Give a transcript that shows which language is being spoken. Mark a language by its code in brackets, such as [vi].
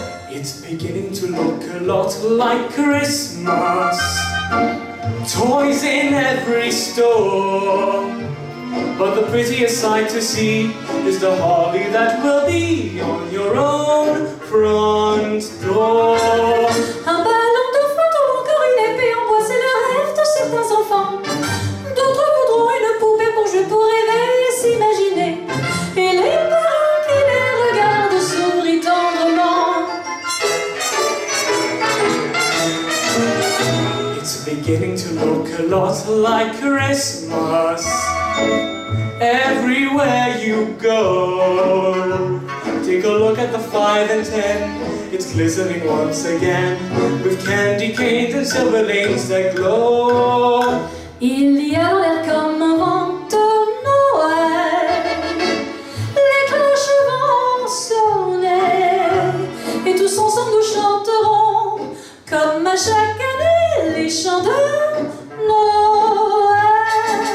[en] It's beginning to look a lot like Christmas. Toys in every store. But the prettiest sight to see is the holly that will be on your own front door. [fr] Un ballon de foot ou encore une épée en bois, c'est le rêve de certains enfants. D'autres voudront une poupée pour jouer, pour rêver et s'imaginer. Et les parents qui les regardent sourient tendrement. [en] It's beginning to look a lot like Christmas. Everywhere you go, take a look at the 5 and 10. It's glistening once again with candy canes and silver lanes that glow. [fr] Il y a l'air comme un vent de Noël. Les cloches vont sonner et tous ensemble nous chanterons comme à chaque année les chants de Noël.